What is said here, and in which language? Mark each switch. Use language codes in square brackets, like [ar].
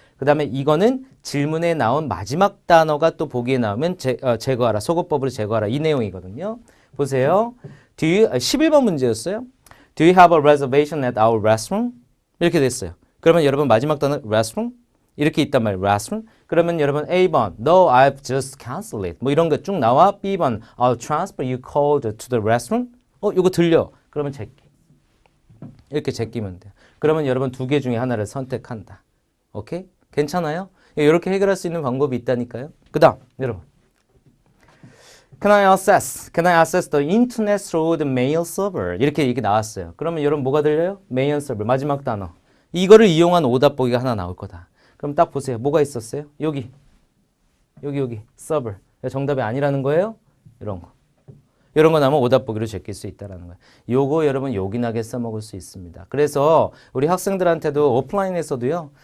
[ko] 그 다음에 이거는 질문에 나온 마지막 단어가 또 보기에 나오면 제거하라. 속어법으로 제거하라. 이 내용이거든요. 보세요. 11번 문제였어요. [en] Do you have a reservation at our restaurant? [ko] 이렇게 됐어요. 그러면 여러분 마지막 단어 restaurant? 이렇게 있단 말이에요. restaurant. 그러면 여러분 A번 [en] No, I've just canceled it. [ko] 뭐 이런 거 쭉 나와. [en] B번 transfer you called to the restaurant? [ko] 이거 들려. 그러면 제끼. 이렇게 제끼면 돼요. 그러면 여러분 두 개 중에 하나를 선택한다. 오케이? 괜찮아요? 이렇게 해결할 수 있는 방법이 있다니까요. 그 다음 여러분 [en] Can I access the internet through the mail server? [ko] 이렇게 나왔어요. 그러면 여러분 뭐가 들려요? mail server 마지막 단어. 이거를 이용한 오답 보기가 하나 나올 거다. 그럼 딱 보세요. 뭐가 있었어요? 여기 server. 정답이 아니라는 거예요? 이런 거. 이런 거 나오면 오답 보기로 제낄 수 있다는 거예요. 요거 여러분 요긴하게 써먹을 수 있습니다. 그래서 우리 학생들한테도 오프라인에서도요.